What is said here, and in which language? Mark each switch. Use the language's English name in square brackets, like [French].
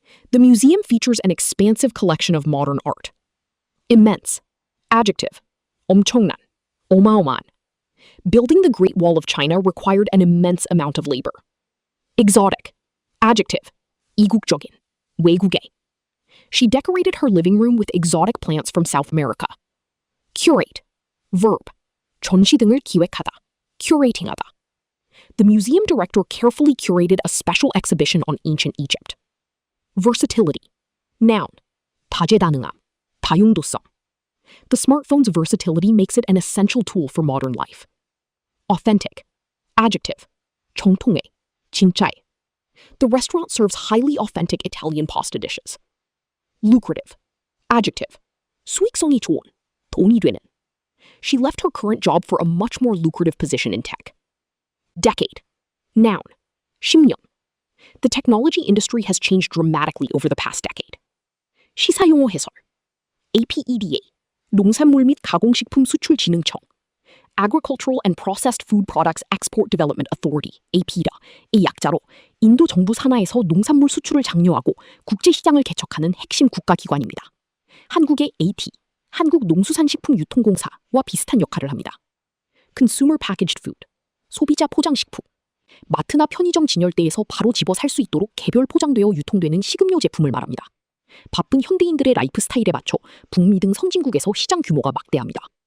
[English] The museum features an expansive collection of modern art. Immense, adjective, [Korean] 엄청난, 어마어마한. [English] Building the Great Wall of China required an immense amount of labor. Exotic, adjective, [Korean] 이국적인, 외국의. [English] She decorated her living room with exotic plants from South America. [Korean] Curate, verb, 전시 등을 기획하다, curating하다. [English] The museum director carefully curated a special exhibition on ancient Egypt. Versatility, noun, [Korean] 다재다능함, 다용도성. [English] The smartphone's versatility makes it an essential tool for modern life. Authentic. Adjective. [Korean] 정통의, 진짜의. [English] The restaurant serves highly authentic Italian pasta dishes. Lucrative. Adjective. [Korean] 수익성이 좋은, 돈이 되는. [English] She left her current job for a much more lucrative position in tech. Decade. Noun. [Korean] 10년. [English] The technology industry has changed dramatically over the past decade. [Korean] 시사용어 해설. APEDA. 농산물 및 가공식품 수출진흥청. [English] Agricultural and Processed Food Products Export Development Authority, [Korean] APEDA의 약자로 인도 정부 산하에서 농산물 수출을 장려하고 국제시장을 개척하는 핵심 국가기관입니다. 한국의 AT, 한국농수산식품유통공사와 비슷한 역할을 합니다. [English] Consumer Packaged Food, [Korean] 소비자 포장식품. 마트나 편의점 진열대에서 바로 집어 살 수 있도록 개별 포장되어 유통되는 식음료 제품을 말합니다. 바쁜 현대인들의 라이프 스타일에 맞춰 북미 등 선진국에서 시장 규모가 막대합니다.